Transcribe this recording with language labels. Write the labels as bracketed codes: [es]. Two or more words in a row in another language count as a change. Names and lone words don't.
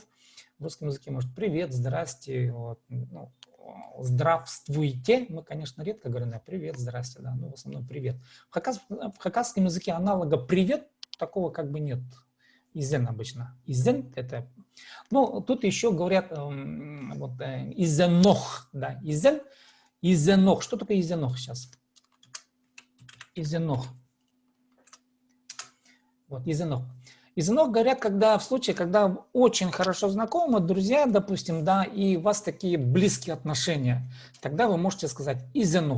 [ru] В русском языке может привет, здрасте, вот, ну, здравствуйте. Мы, конечно, редко говорим, да, привет, здрасте, да, но в основном привет. В хакасском языке аналога привет такого как бы нет. Изен обычно. Изен это... Ну, тут еще говорят вот, изенох, да, изен, изенох. Что такое изенох сейчас? Изенох. Вот, изенох. Изенох говорят, когда в случае, когда очень хорошо знакомы, друзья, допустим, да, и у вас такие близкие отношения, тогда вы можете сказать изенох.